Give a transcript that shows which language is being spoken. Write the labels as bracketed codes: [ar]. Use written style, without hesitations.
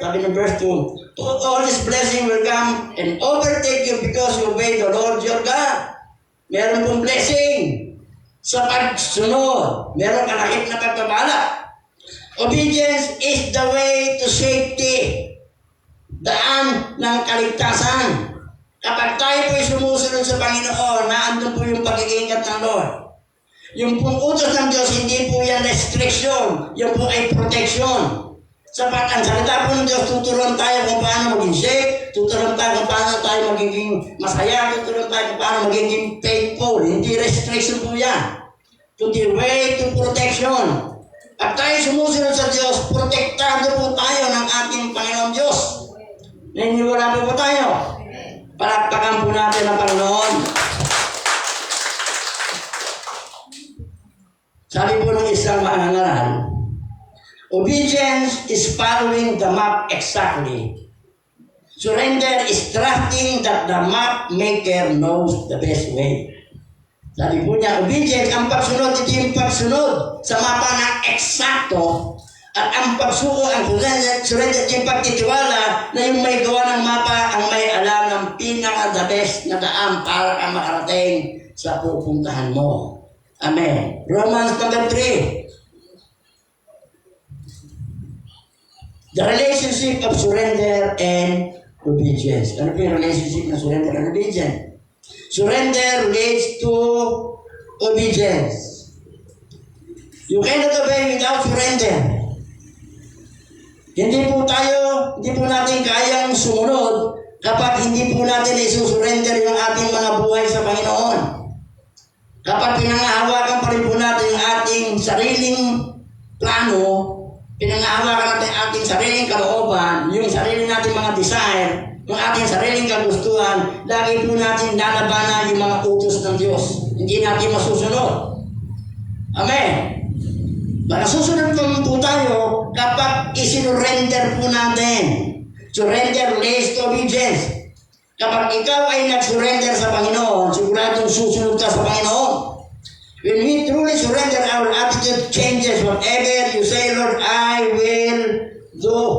[tl] Sabi ng [en] verse 2. All this blessing will come and overtake you because you obey the Lord your God. [tl] Meron pong blessing sa pagsunod. Meron kalakip na pagpapala. [en] Obedience is the way to safety. [tl] Daan ng kaligtasan. Kapag tayo po'y sumusunod sa Panginoon, naandun po yung pag-iingat ng Lord. Yung pong utos ng Diyos, hindi po yan restriction. Yung po ay protection. Sapat ang salita po ng Diyos, tuturuan tayo kung paano maging safe, tuturuan tayo kung paano tayo magiging masaya, tuturuan tayo kung paano magiging faithful. Hindi restriction po yan. [en] To the way to protection. [tl] At tayo sumusunod sa Diyos, protektado po tayo ng ating Panginoon Diyos. Naniniwala po tayo. Palakpakan po natin ang Panginoon. Sabi po ng isang mangangaral, [en] obedience is following the map exactly. Surrender is trusting that the map maker knows the best way. [tl] Sabi po niya, obedience, ang pagsunod, ito yung pagsunod sa mapa ng eksakto. At ang pagsuko, ang surrender, yung pagtitiwala na yung may gawa ng mapa, ang may alam ng pinaka-the best na daan para ka makarating sa pupuntahan mo. [en] Amen. Romans number 3. The relationship of surrender and obedience. [tl] Ano po yung [en] relationship ng surrender and obedience? Surrender relates to obedience. You cannot obey without surrender. [tl] Hindi po natin kayang sumunod kapag hindi po natin isusurrender yung ating mga buhay sa Panginoon. Kapag pinangahawakan pa rin po natin yung ating sariling plano, pinangahawakan natin ang ating sariling kalooban, yung sarili nating mga desire, yung ating sariling kagustuhan, lagi po natin lalabanan yung mga utos ng Diyos. Hindi natin masusunod. Amen. Susunod po tayo kapag isinurrender po natin. [en] Surrender leads to obedience. [tl] Kapag ikaw ay nag-surrender sa Panginoon, siguradong susunod ka sa Panginoon. [en] When we truly surrender, our attitude changes. Whatever you say, Lord, I will do.